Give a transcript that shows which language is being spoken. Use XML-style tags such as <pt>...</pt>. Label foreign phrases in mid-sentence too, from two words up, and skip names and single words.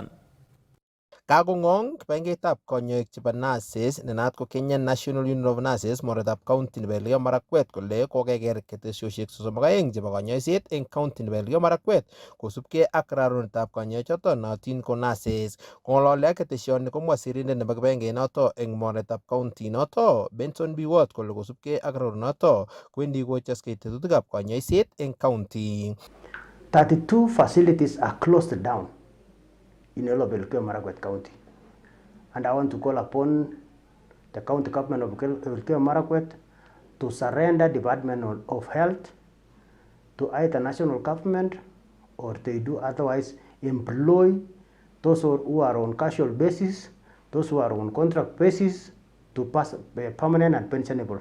<kln>Kakong'ong kibagengeitab konyoik chebo nurses nenaat ko Kenya National Union of Nurses mornetab county nebo Elgeyo Marakwet kole kokeker ketesiosiek 32 chebo konyoiset eng county nebo Elgeyo Marakwet kosubkei ak rarunetab konyoichoton nootin ko nurses. Kong'ololi ak ketesioni komwa sirindet nebo kibagengeit noto eng mornetab county noto Benson B. Watt kole kosubkei ak rarunoto kwendi kochoskei tetutikab konyoiset eng county.</kln> <en>32 facilities are closed down in all of Elgeyo Marakwet County. And I want to call upon the county government of Elgeyo Marakwet to surrender Department of Health to either national government or they do otherwise employ those who are on casual basis, those who are on contract basis to pass permanent and pensionable.</en>